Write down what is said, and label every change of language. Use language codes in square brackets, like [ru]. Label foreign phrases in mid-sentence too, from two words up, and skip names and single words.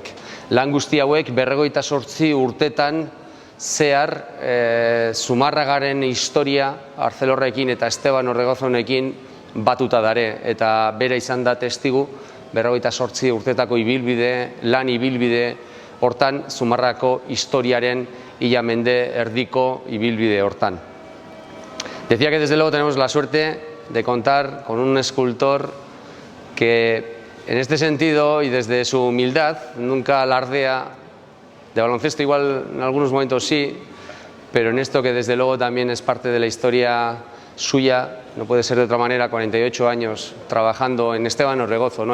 [eu] Lan guzti hauek 58 urtetan zehar Zumarragaren historia Arcelorrekin eta Esteban Orregozonekin batuta dare, eta bera izan da testigu 58 urtetako ibilbide, lan ibilbide hortan, Zumarrako historiaren ia mende erdiko ibilbide hortan. [es] Decía que desde luego tenemos la suerte de contar con un escultor que en este sentido y desde su humildad nunca alardea de baloncesto, igual en algunos momentos sí, pero en esto que desde luego también es parte de la historia suya, no puede ser de otra manera, 48 años trabajando en Esteban Orregozo, ¿no?